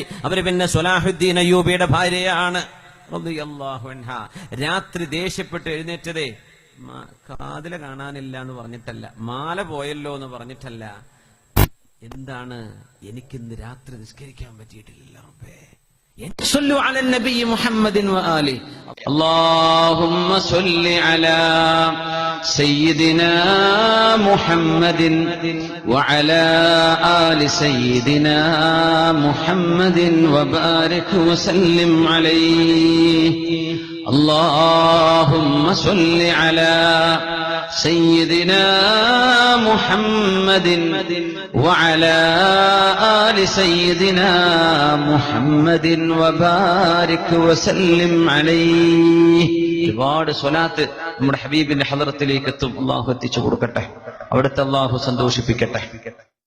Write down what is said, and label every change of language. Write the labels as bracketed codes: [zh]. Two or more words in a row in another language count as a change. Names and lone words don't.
[ml] അവര് പിന്നെ സ്വലാഹുദ്ദീൻ അയ്യൂബിയുടെ ഭാര്യയാണ് [ar] رضي الله عنها. [ml] രാത്രി ദേഷ്യപ്പെട്ട് എഴുന്നേറ്റതേ കാതില കാണാനില്ല എന്ന് പറഞ്ഞിട്ടല്ല, മാല പോയല്ലോ എന്ന് പറഞ്ഞിട്ടല്ല. എന്താണ്? എനിക്കിന്ന് രാത്രി നിസ്കരിക്കാൻ പറ്റിയിട്ടില്ല. [ar] صلوا على النبي محمد وآله. اللهم صل على سيدنا محمد وعلى آل سيدنا محمد وبارك وسلم عليه. اللهم صل على سيدنا محمد وعلى آل سيدنا محمد وبارك وسلم عليه. [ml] ഒരുപാട് സ്വലാത്ത് നമ്മുടെ ഹബീബിന്റെ ഹദറത്തിലേക്ക് എത്തും. അല്ലാഹു എത്തിച്ചു കൊടുക്കട്ടെ, അവിടുത്തെ അല്ലാഹു സന്തോഷിപ്പിക്കട്ടെ.